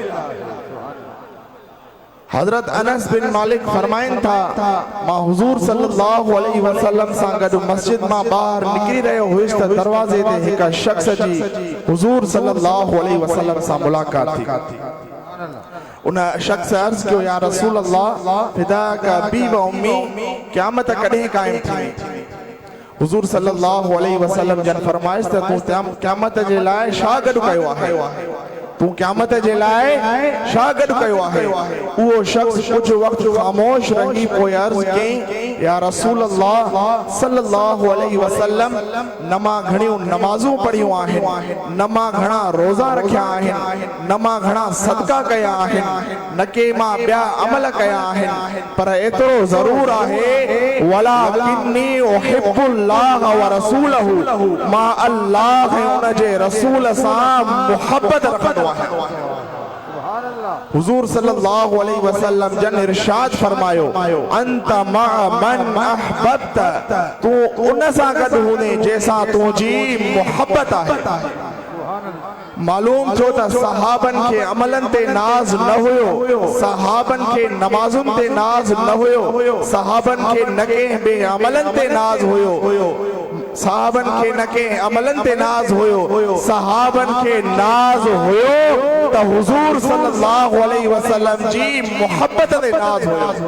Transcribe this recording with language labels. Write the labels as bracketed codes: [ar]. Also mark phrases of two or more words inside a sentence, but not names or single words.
[sd] हजरत अनस बिन मालिक फरमाइन था मां हुजूर [ar] صلى الله عليه وسلم [sd] सां गॾु मस्जिद मां ॿाहिरि निकिरी रहियो हुयुसि त दरवाज़े ते हिक शख्स जी हुजूर [ar] صلى الله عليه وسلم [sd] सां मुलाक़ात थी। उन शख्स अर्ज़ कयो [ar] يا رسول الله فداك أبي وأمي [sd] क़यामत कॾहिं क़ाइम थी। हुजूर [ar] صلى الله عليه وسلم [sd] जन फरमाइश त तूं क़यामत जे लाइ छा गॾु कयो आहे। तू क़यामत जे लाइ छा गॾु कयो आहे। उहो शख्स कुझु वक़्तु ख़ामोश रही पोइ अर्ज़ कयईं [ar] يا رسول الله صلى الله عليه وسلم [sd] न मां घणियूं नमाज़ूं पढ़ियूं आहिनि न मां घणा रोज़ा रखिया आहिनि न मां घणा सदका कया आहिनि न के मां ॿिया अमल कया आहिनि पर एतिरो ज़रूर आहे [ar] ولكني أحب الله ورسوله [sd] मां अल्लाह ऐं उन जे रसूल सां मुहब्बत रखंदो हुजूर [ar] صلى الله عليه وسلم [sd] जन इरशाद फरमायो [ar] أنت مع من أحببت [sd] तू उन सां गॾु हूंदे जंहिंसां तुंहिंजी मुहब्बत आहे। मालूम छो त सहाबन के अमलन ते नाज न हुयो सहाबन के नमाजुन ते नाज न हुयो सहाबन के न के बे अमलन ते नाज हुयो सहाबन के न के अमलन ते नाज हुयो सहाबन के नाज हुयो त हुजूर [ar] صلى الله عليه وسلم [sd] जी मोहब्बत ते नाज हुयो।